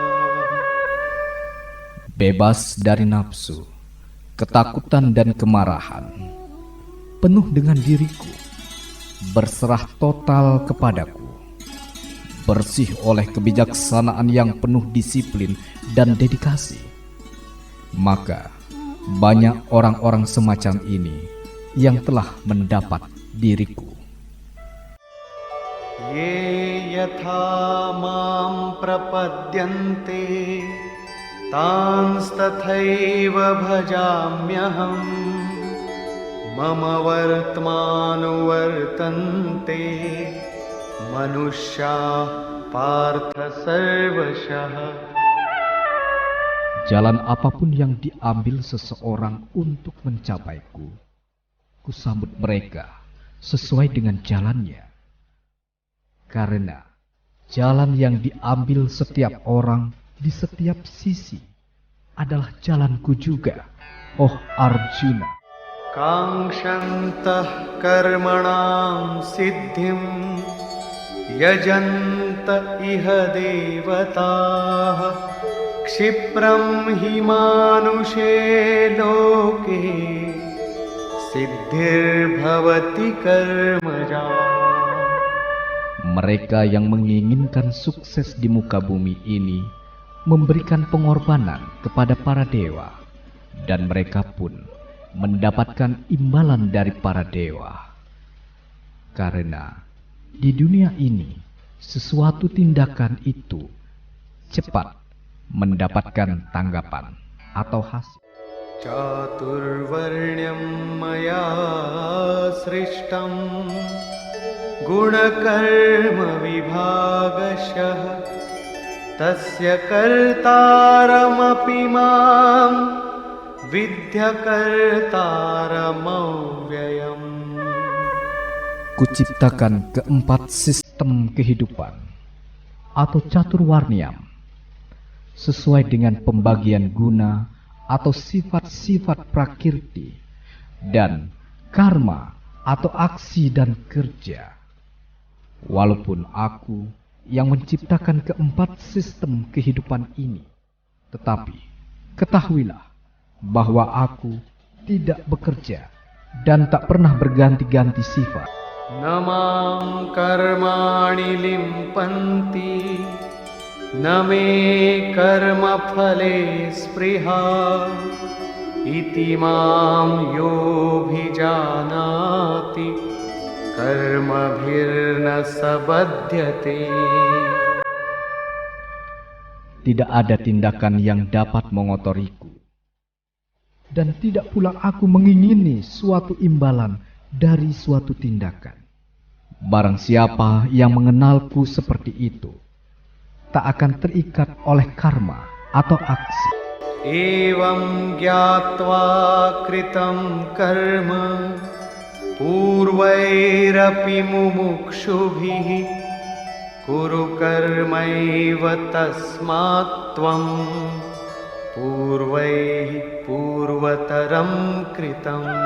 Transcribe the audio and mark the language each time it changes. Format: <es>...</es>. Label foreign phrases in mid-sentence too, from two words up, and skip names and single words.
<id>Bebas dari nafsu, ketakutan dan kemarahan, penuh dengan diriku, berserah total kepadaku, bersih oleh kebijaksanaan yang penuh disiplin dan dedikasi. Maka banyak orang-orang semacam ini yang telah mendapat diriku.</id> <sa>ये यथा मां प्रपद्यन्ते तांस्तथैव भजाम्यहम् मम वर्त्मनो वर्तन्ते मनुष्याः पार्थ सर्वशः.</sa> <id>Jalan apapun yang diambil seseorang untuk mencapaiku, kusambut mereka sesuai dengan jalannya. Karena jalan yang diambil setiap orang di setiap sisi adalah jalanku juga, oh Arjuna.</id> <sa>काङ्क्षन्तः कर्मणां सिद्धिं यजन्त इह देवताः क्षिप्रं हि मानुषे लोके सिद्धिर्भवति कर्मजा.</sa> <id>Mereka yang menginginkan sukses di muka bumi ini memberikan pengorbanan kepada para dewa, dan mereka pun mendapatkan imbalan dari para dewa. Karena di dunia ini sesuatu tindakan itu cepat mendapatkan tanggapan atau hasil.</id> <sa>चातुर्वर्ण्यं मया सृष्टं गुणकर्म विभागशः तस्य कर्तारमपि मां विद्ध्य कर्तारमव्ययम्.</sa> <id>Kuciptakan keempat sistem kehidupan atau caturwarniam sesuai dengan pembagian guna atau sifat-sifat prakirti dan karma atau aksi dan kerja. Walaupun aku yang menciptakan keempat sistem kehidupan ini, tetapi ketahuilah bahwa aku tidak bekerja dan tak pernah berganti-ganti sifat.</id> <sa>न मां कर्माणि लिम्पन्ति न मे कर्म फले स्पृहा इति मां योऽभिजानाति कर्म भिर्न स बध्यते.</sa> <id>Tidak ada tindakan yang dapat mengotoriku, dan tidak pula aku mengingini suatu imbalan dari suatu tindakan. Barang siapa yang mengenalku seperti itu, tak akan terikat oleh karma atau aksi.</id> <sa>एवं ज्ञात्वा कृतं कर्म पूर्वैरपि मुमुक्षुभिः कुरु कर्मैव तस्मात् त्वं पूर्वैः पूर्वतरं कृतम्.</sa>